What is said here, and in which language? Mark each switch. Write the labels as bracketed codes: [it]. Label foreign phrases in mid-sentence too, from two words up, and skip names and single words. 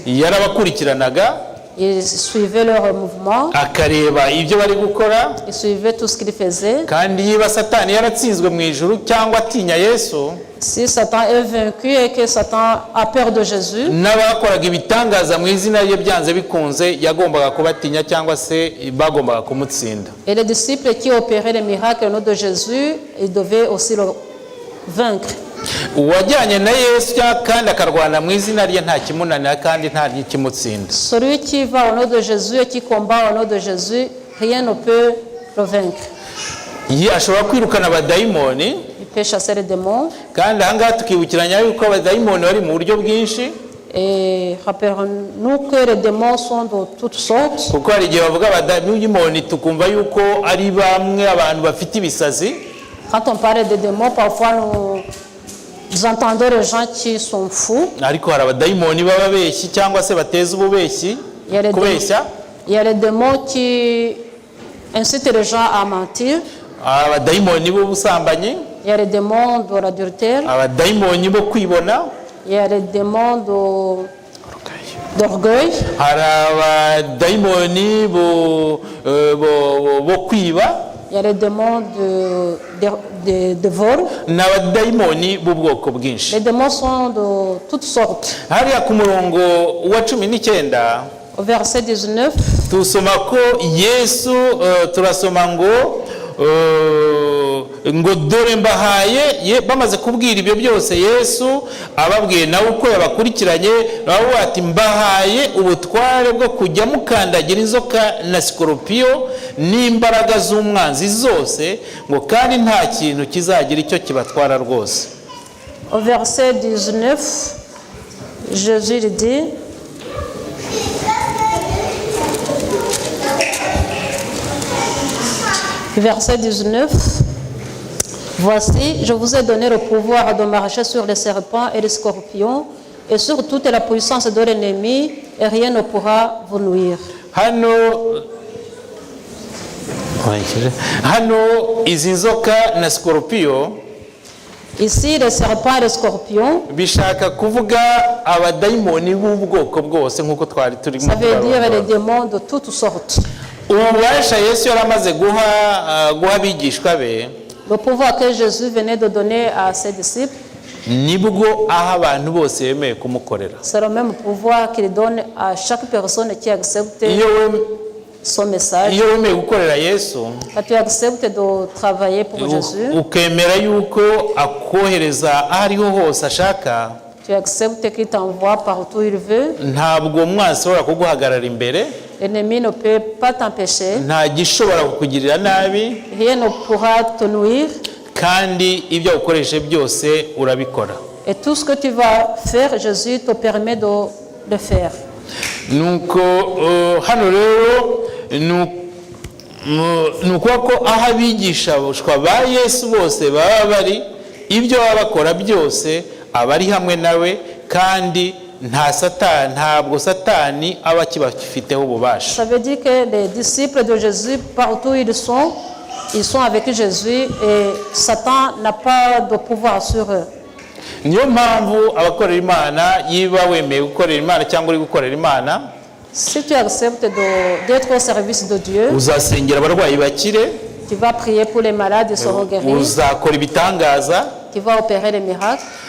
[rw] Yarabakurikiranaga, [fr] Ils suivaient leur mouvement, [rw] akareba ibyo bari gukora, [fr] ils suivaient tout ce qu'ils faisaient. [rw] kandi yiba Satani yaratsinzwe mu ijuru cyangwa atinya Yesu, [fr] Si Satan est vaincu et que Satan a peur de Jésus, [rw] n'abakoraga ibitangaza mu izina rye byanze bikunze yagombaga kubatinya cyangwa se bagombaga kumutsinda. [fr] et les disciples qui opéraient les miracles au nom de Jésus, ils devaient aussi le vaincre. [rw] Uwajyanye na Yesu kandi akarwana mu izina rye nta kimunanira kandi nta n'ikimutsinda. [fr] Celui qui va au nom de Jésus et qui combat au nom de Jésus, rien ne peut le vaincre. [rw] Ashobora kwirukana abadayimoni, [fr] Il peut chasser les démons. [rw] kandi aha ngaha tukibukiranya yuko abadayimoni bari mu buryo bwinshi, [fr] Et rappelons-nous que les démons sont de toutes sortes. [rw] kuko hari igihe bavuga abadayimoni tukumva yuko ari bamwe abantu bafite ibisazi. [fr] Quand on parle des démons, parfois nous entendons les gens qui sont fous. [rw] Ariko hari abadayimoni b'ababeshyi cyangwa se bateza ububeshyi, [fr] Il y a les [rw] kubeshya. [fr] il y a les démons qui incitent les gens à mentir. [rw] Abadayimoni b'ubusambanyi, [fr] Il y a les démons de l'adultère. [rw] abadayimoni bo kwibona, [fr] Il y a les démons d'orgueil. [rw] hari abadayimoni bo kwiba, [fr] Il y a les démons de vol. [rw] n'abadayimoni b'ubwoko bwinshi. [fr] Les démons sont de toutes sortes. [rw] Hariya ku murongo wa 19 [fr] Au verset 19, [rw] tusoma ko Yesu turasoma ngo dore mbahaye, bamaze kubwira ibyo byose Yesu ababwiye nawe uko yabakurikiranye, nawe ati mbahaye ubutware bwo kujya mukandagira inzoka na sikoropiyo n'imbaraga z'umwanzi zose, ngo kandi nta kintu kizagira icyo kibatwara rwose. [fr] au verset 19, Jésus lui dit, verset 19, voici, je vous ai donné le pouvoir de marcher sur les serpents et les scorpions et sur toute la puissance de l'ennemi, et rien ne pourra vous nuire. [rw] Hano izi nzoka na sikoropiyo [fr] Ici, les serpents et les scorpions, [rw] bishaka kuvuga abadayimoni b'ubwoko bwose nk'uko twari turimo [fr] ça veut dire les démons de toutes sortes. [rw] ububasha Yesu yari amaze guha abigishwa be, [fr] Le pouvoir que Jésus venait de donner à ses disciples, [rw] nibwo aha abantu bose bemeye kumukorera. [fr] c'est le même pouvoir qu'il donne à chaque personne qui accepte son message. [rw] Iyo wemeye gukorera Yesu, [fr] Quand tu acceptes de travailler pour Jésus, [rw] ukemera yuko akohereza aho ariho hose ashaka, [fr] tu acceptes qu'il t'envoie partout où il veut, [rw] ntabwo umwanzi ashobora kuguhagarara imbere, [fr] l'ennemi ne peut pas t'empêcher, [rw] nta gishobora kukugirira nabi, [fr] rien ne pourra te nuire, [rw] kandi ibyo ukoreshe byose urabikora. [fr] et tout ce que tu vas faire, Jésus te permet de le faire. [rw] Nuko hano rero nuko ko aho abigishwa ba Yesu bose baba bari, ibyo baba bakora byose aba ari hamwe nawe, kandi ntabwo Satani aba akibafiteho ububasha. [fr] Ça veut dire que les disciples de Jésus, partout où ils sont avec Jésus, et Satan n'a pas de pouvoir sur eux. [rw] Niyo mpamvu abakorera Imana, yiba wemeye gukorera Imana cyangwa uri gukorera Imana, [fr] Si tu acceptes d'être au service de Dieu, [rw] uzasengera abarwayi bakire, [fr] tu vas prier pour les malades, ils seront guéris, [rw] uzakora ibitangaza, [fr] tu vas opérer les miracles.